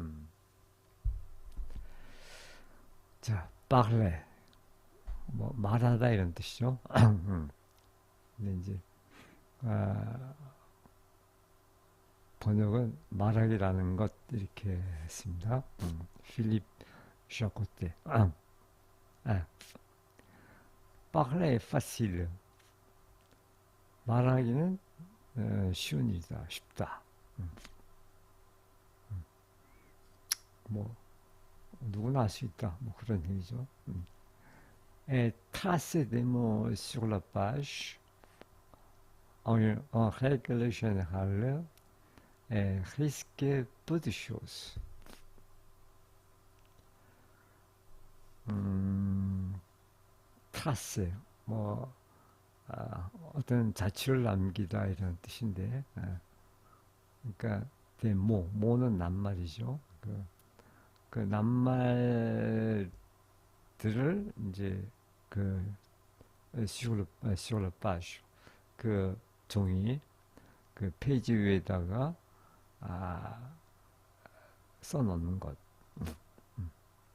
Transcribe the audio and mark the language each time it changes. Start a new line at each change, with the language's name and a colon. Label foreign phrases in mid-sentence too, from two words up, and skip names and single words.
Korean: 자, parler 뭐 말하다 이런 뜻이죠. 근데 이제 아, 번역은 말하기라는 것 이렇게 했습니다. 필립 샤코테.
French: parler est facile.
Korean: 말하기는 쉬운 일이다, 쉽다. 뭐 누구나 할 수 있다. 뭐 그런 얘기죠.
French: Et tracer des mots sur la page en règle générale risque peu de choses.
Korean: 트라스 뭐 어떤 자취를 남기다 이런 뜻인데 그러니까 모는 낱말이죠. 그 낱말들을 이제 그
French: sur le page
Korean: 그 종이 그 페이지 위에다가 써 놓는 것.